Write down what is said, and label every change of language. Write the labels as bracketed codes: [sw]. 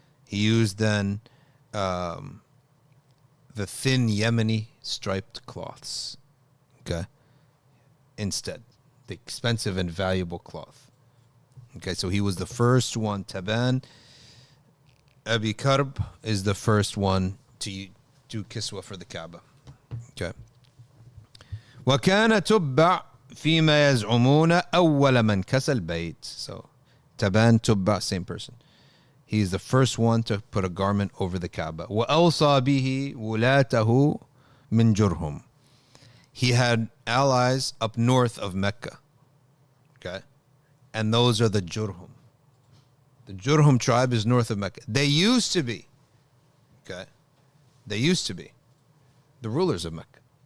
[en] He used then the thin Yemeni striped cloths, okay, instead, the expensive and valuable cloth, Okay, so he was the first one. Taban Abi Karb is the first one to do kiswa for the Kaaba. Okay. [ar] وكان تبع فيما يزعمون أول من كسى البيت. [en] So Taban Tubba, same person. He is the first one to put a garment over the Kaaba. [ar] وأوصى به ولاته من Jurhum. [en] He had allies up north of Mecca. Okay. And those are the Jurhum. The Jurhum tribe is north of Mecca. They used to be. Okay. They used to be the rulers of Mecca.